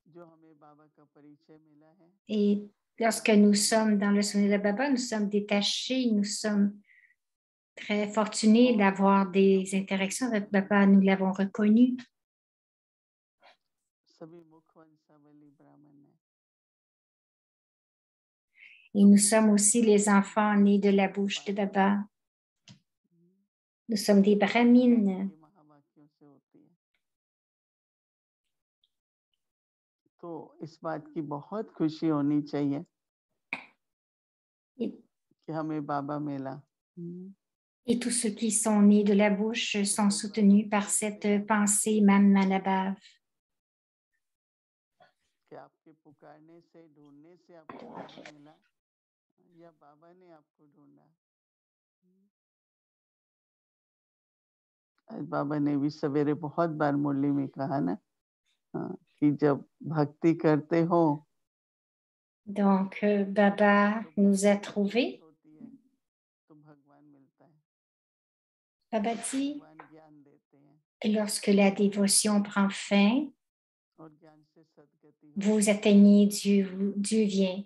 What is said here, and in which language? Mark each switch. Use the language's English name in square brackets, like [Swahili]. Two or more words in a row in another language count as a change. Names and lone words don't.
[French] Et lorsque nous sommes dans le souvenir de Baba, nous sommes détachés, nous sommes très fortunés d'avoir des interactions avec Baba, nous l'avons reconnu. Et nous sommes aussi les enfants nés de la bouche de Baba. Nous sommes des brahmines. [Hindi] तो इस बात की बहुत खुशी होनी चाहिए कि हमें बाबा मिला. [French] Et tous ceux qui sont nés de la bouche sont soutenus par cette pensée Manmanabhav. [Hindi] कि आपके पुकारने से ढूंढने से आपको बाबा मिला या बाबा ने आपको ढूंढा. आज बाबा ने भी सवेरे बहुत बार मुरली में कहा ना कि जब भक्ति करते हो. [French] Donc, Baba nous a trouvés. Baba dit, lorsque la dévotion prend fin, vous atteignez Dieu, Dieu vient.